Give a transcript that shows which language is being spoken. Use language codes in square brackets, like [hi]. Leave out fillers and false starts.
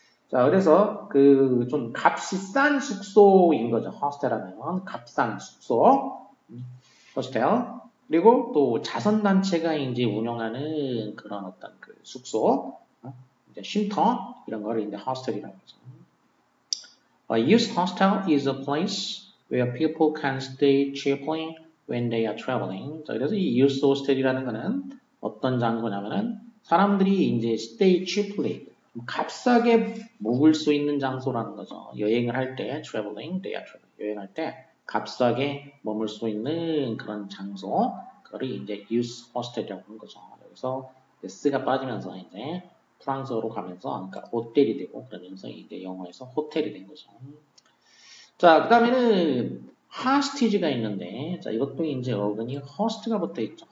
[ko] 자, 그래서 그 좀 값이 싼 숙소인 거죠. 호스텔 하면 값싼 숙소, 호스텔. 그리고 또 자선단체가 이제 운영하는 그런 어떤 그 숙소, 이제 쉼터 이런 거를 이제 호스텔이라고 하죠. [en] A youth hostel is a place where people can stay cheaply when they are traveling. [ko] 자, 그래서 이 youth hostel이라는 거는 어떤 장소냐면은 사람들이 이제 stay cheaply 값싸게 묵을 수 있는 장소라는 거죠. 여행을 할 때 traveling, [en] they are traveling. [ko] 여행할 때 값싸게 머물 수 있는 그런 장소, 그거를 이제 youth hostel이라고 하는 거죠. 여기서 s가 빠지면서 이제 프랑스어로 가면서 그러니까 호텔이 되고 그러면서 이제 영어에서 호텔이 된 거죠. 자, 그 다음에는 하스티지가 있는데, 자, 이것도 이제 어근이 허스트가 붙어 있죠.